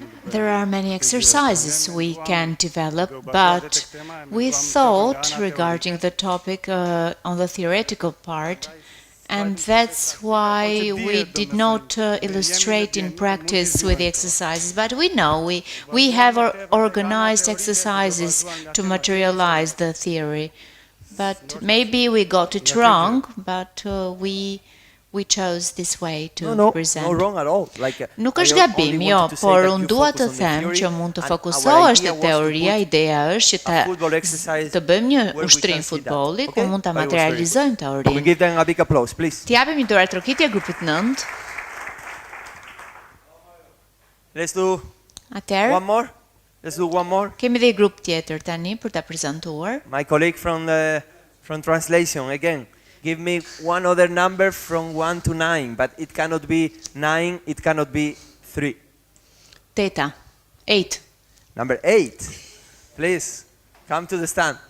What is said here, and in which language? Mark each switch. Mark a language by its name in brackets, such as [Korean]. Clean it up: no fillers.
[English] There are many exercises we can develop, but we thought regarding the topic on the theoretical part, and that's why we did not illustrate in practice with the exercises. But we know we have organized exercises to materialize the theory. But maybe we got it wrong, but we chose this way to present. No wrong at all. [Albanian] Nuk është gabim, jo, por unë dua të them që mund të fokusohesh te teoria, ideja është që të bëjmë një ushtrim futbolli ku mund ta materializojmë teorinë. T'japim një dorë trokitje grupit 9. [English] Let's do one more. Let's do one more. [Albanian] Kemi dhe grup tjetër tani për ta prezantuar. [English] My colleague from translation again. Give me one other number from 1 to 9, but it cannot be 9, it cannot be 3. [Albanian] Teta. 8. [English] Number 8. Please, come to the stand.